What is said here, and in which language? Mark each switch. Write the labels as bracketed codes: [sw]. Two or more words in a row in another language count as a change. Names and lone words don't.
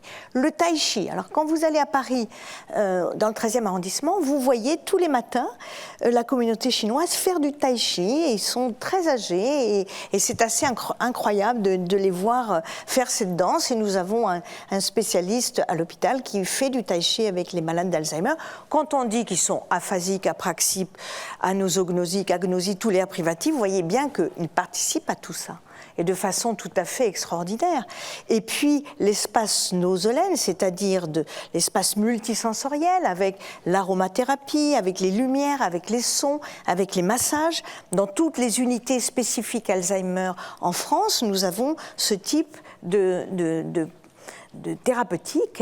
[fr] Le tai chi, alors quand vous allez à Paris, dans le 13e arrondissement, vous voyez tous les matins la communauté chinoise faire du tai chi et ils sont très âgés et c'est assez incroyable de les voir faire cette danse et nous avons un spécialiste à l'hôpital qui fait du tai chi avec les malades d'Alzheimer. Quand on dit qu'ils sont aphasiques, apraxiques, anosognosiques, agnosiques, tous les privatifs, vous voyez bien qu'ils participent à tout ça. Et de façon tout à fait extraordinaire. Et puis l'espace nosolène, c'est-à-dire l'espace multisensoriel avec l'aromathérapie, avec les lumières, avec les sons, avec les massages. Dans toutes les unités spécifiques Alzheimer en France, nous avons ce type de thérapeutique.